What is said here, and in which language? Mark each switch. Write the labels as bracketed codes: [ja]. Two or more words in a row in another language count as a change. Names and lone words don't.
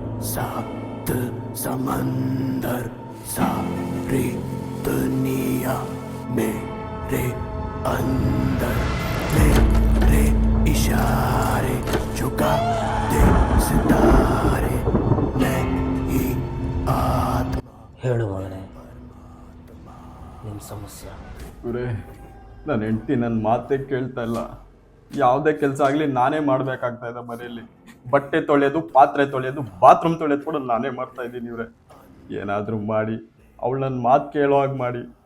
[hi] सात समंदर सारी दुनिया मेरे अंदर मेरे इशारे झुका दे सितारे मैं ही आत्मा. [kn] ಹೇಳು ಮಗನೇ ನಿಮ್ಮ ಸಮಸ್ಯೆ. ಗುರೇ, ನನ್ನ ಹೆಂಡತಿ ನನ್ನ ಮಾತೇ ಕೇಳ್ತಾ ಇಲ್ಲ. ಯಾವುದೇ ಕೆಲಸ ಆಗಲಿ ನಾನೇ ಮಾಡಬೇಕಾಗ್ತಾ ಇದೆ ಮನೆಯಲ್ಲಿ. ಬಟ್ಟೆ ತೊಳೆಯೋದು, ಪಾತ್ರೆ ತೊಳೆಯೋದು, ಬಾತ್ರೂಮ್ ತೊಳೆಯೋದು ಕೂಡ ನಾನೇ ಮಾಡ್ತಾ ಇದ್ದೀನಿ. ಇವ್ರೆ ಏನಾದರೂ ಮಾಡಿ ಅವಳು ನನ್ನ ಮಾತು ಕೇಳೋ ಹಾಗೆ ಮಾಡಿ.